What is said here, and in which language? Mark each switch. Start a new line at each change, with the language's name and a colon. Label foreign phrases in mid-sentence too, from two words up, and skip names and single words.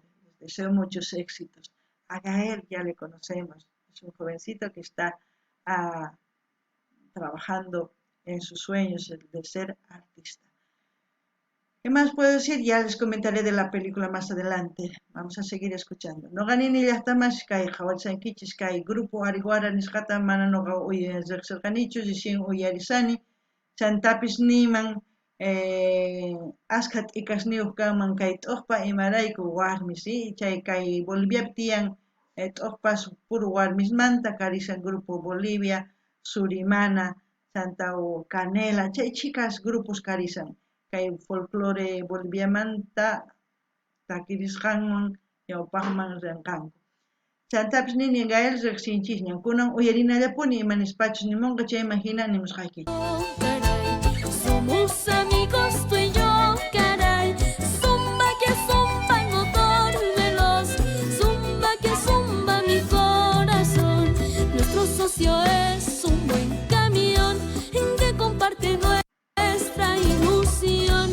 Spanish: Les deseo muchos éxitos. A Gael ya le conocemos, es un jovencito que está trabajando en sus sueños de ser artista. ¿Qué más puedo decir? Ya les comentaré de la película más adelante. Vamos a seguir escuchando.
Quechua: Noqanini llaqtamanchis kay qhawarisankichis kay grupo Ariwara nisqata mana noqa riqsirqanichu recién uyarisani. Chantapis niman asqa t'ikasniyuq kanman kay t'uqpa imarayku warmi, ¿sí? Chay kay Boliviapi tiyan t'uqpas puro warmismanta karisan Grupo Bolivia, Surimana, Santa Canela, chay
Spanish: chicas grupos
Quechua: karisan. Kay folclore boliviamanta takirisqanman ñawpaqman rinqanku. Chantapis nini Gael riqsinchisña kunan uyarinallapuni imanispachu nimunqa chayman hina nimusqaykichis.
Spanish: Somos amigos tú y yo, caray. Zumba que zumba el motor veloz, zumba que zumba mi corazón. Nuestro socio es un buen camión que comparte nuestra ilusión.